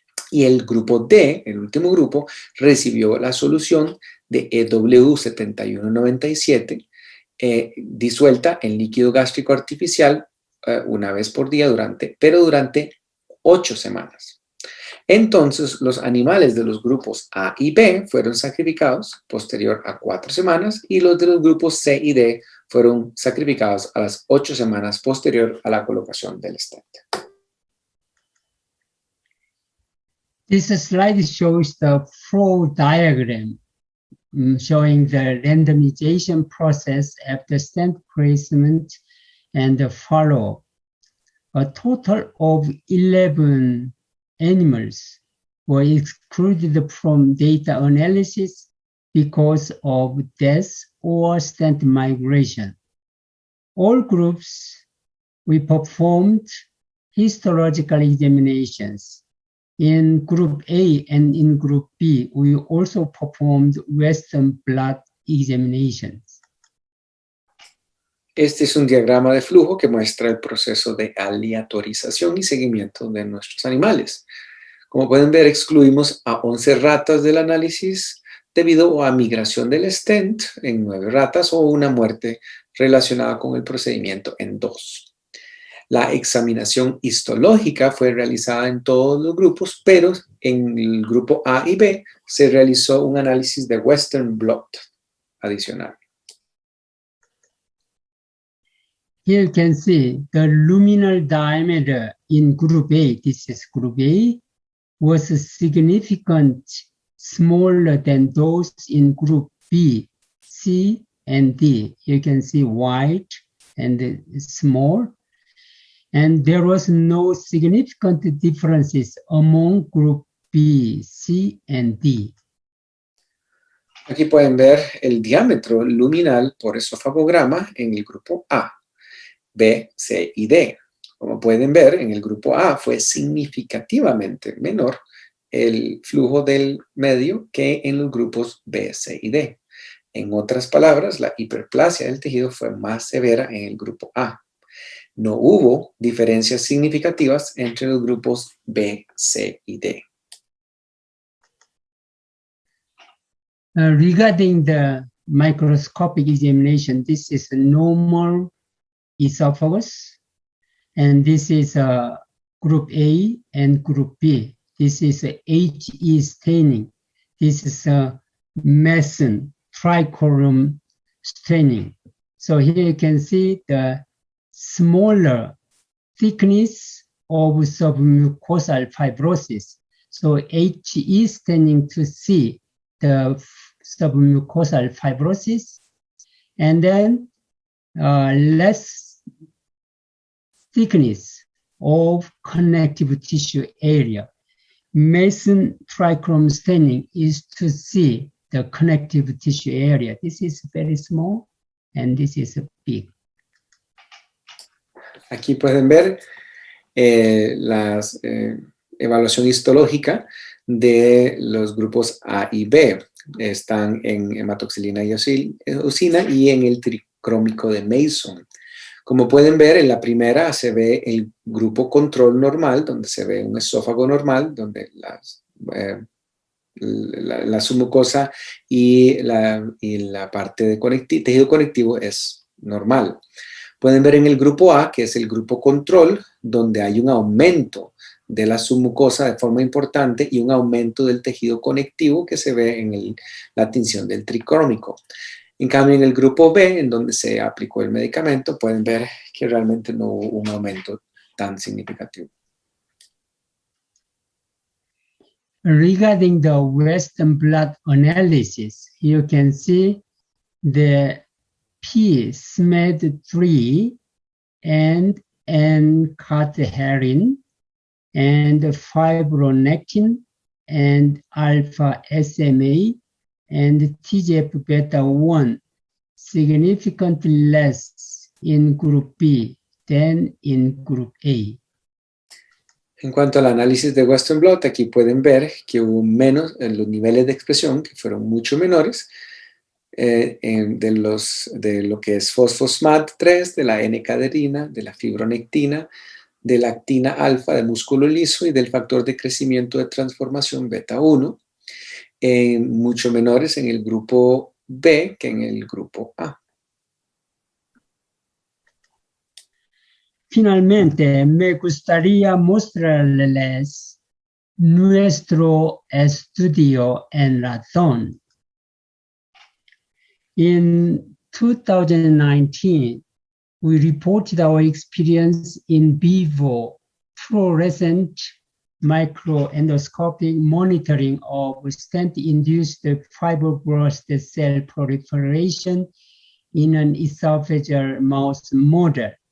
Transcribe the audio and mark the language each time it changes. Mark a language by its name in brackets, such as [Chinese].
[Spanish] Y el grupo D, el último grupo, recibió la solución de EW7197 disuelta en líquido gástrico artificial una vez por día durante 8 semanas. Entonces, los animales de los grupos A y B fueron sacrificados posterior a 4 semanas y los de los grupos C y D fueron sacrificados a las 8 semanas posterior a la colocación del stent. [English] This slide shows the flow diagram showing the randomization process after stent placement and the follow-up. A total of 11 animals were excluded from data analysis because of death or stent migration. All groups, we performed histological examinations. In Group A and in Group B, we also performed Western blot examinations. [Spanish] Este es un diagrama de flujo que muestra el proceso de aleatorización y seguimiento de nuestros animales. Como pueden ver, excluimos a 11 ratas del análisis debido a migración del stent en 9 ratas o una muerte relacionada con el procedimiento en 2. La examinación histológica fue realizada en todos los grupos, pero en el grupo A y B se realizó un análisis de Western blot adicional. [English] Here you can see the luminal diameter in Group A, this is Group A, was significantly smaller than those in Group B, C, and D. You can see white and small. And there was no significant differences among group B, C, and D. [Spanish] Aquí pueden ver el diámetro luminal por esofagograma en el grupo A, B, C y D. Como pueden ver, en el grupo A fue significativamente menor el flujo del medio que en los grupos B, C y D. En otras palabras, la hiperplasia del tejido fue más severa en el grupo A. No hubo diferencias significativas entre los grupos B, C y D. [English] Regarding the microscopic examination, this is a normal esophagus, and this is group A and group B. This is HE staining. This is a Mason trichorum staining. So here you can see the smaller thickness of submucosal fibrosis. So HE staining to see the submucosal fibrosis, and then less thickness of connective tissue area. Mason trichromy staining is to see the connective tissue area. This is very small, and this is big. [Spanish] Aquí pueden ver la evaluación histológica de los grupos A y B. Están en hematoxilina y eosina y en el tricrómico de Mason. Como pueden ver, en la primera se ve el grupo control normal, donde se ve un esófago normal, donde la submucosa y la parte de tejido conectivo es normal. Pueden ver en el grupo A, que es el grupo control, donde hay un aumento de la submucosa de forma importante y un aumento del tejido conectivo que se ve en la tinción del tricrómico. En cambio, en el grupo B, en donde se aplicó el medicamento, pueden ver que realmente no hubo un aumento tan significativo. [English] Regarding the Western blot analysis, you can see the P-SMED3 and N-cateherin and fibronectin and alpha SMA and TGF-beta1 significantly less in group B than in group A. [Spanish] En cuanto al análisis de Western blot, aquí pueden ver que hubo menos en los niveles de expresión, que fueron mucho menores, de lo que es fosfosmat3, de la N-caderina, de la fibronectina, de la actina alfa de músculo liso y del factor de crecimiento de transformación beta 1, mucho menores en el grupo B que en el grupo A. Finalmente, me gustaría mostrarles nuestro estudio en ratón. [English] In 2019, we reported our experience in vivo fluorescent microendoscopic monitoring of stent-induced fibroblast cell proliferation in an esophageal mouse model.